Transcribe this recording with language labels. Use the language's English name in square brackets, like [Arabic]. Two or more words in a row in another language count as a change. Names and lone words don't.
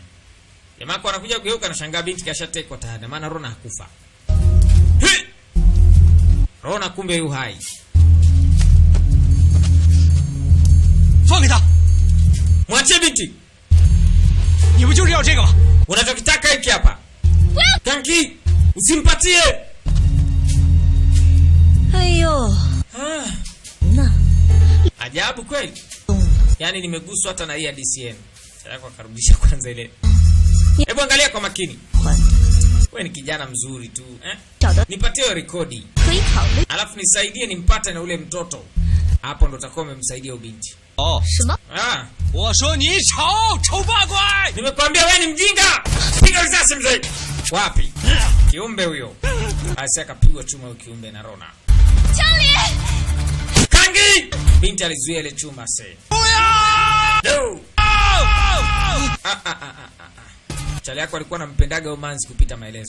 [Swahili] Jamaa kwa anakuja kugeuka anashangaa binti kashatekwa tayari, maana Rona hakufa. Rona kumbe yu hai. [Chinese] 放开他！ [Swahili] Mwachie binti. [Chinese] 你不就是要这个吗？ [Swahili] Unachokitaka hiki hapa. Kanki, usimpatie. [Chinese] 哎呦， 那 [Swahili] Ajabu kweli. Yaani nimeguswa hata na hii ya DCN. Sasa yako akarudisha kwanza ile. Hebu angalia kwa makini. [Chinese] 还 [Swahili] Wewe ni kijana mzuri tu, eh? [Chinese] 找到 [Swahili] Nipatie hiyo rekodi. [Chinese] 可以考虑 [Swahili] Alafu nisaidie nimpate na ule mtoto. Hapo ndo utakuwa umemsaidia ubinti. [Chinese] 哦，什么？ Ah, 我说你丑，丑八怪！ [Swahili] nimekwambia wewe ni mjinga. Piga risasi mzee. Wapi? Kiumbe huyo. Asi akapigwa chuma huyo kiumbe na Rona. Kangi! Binti alizuia ile chuma se. No! Chali yako alikuwa anampendaga Umanzi kupita maelezo.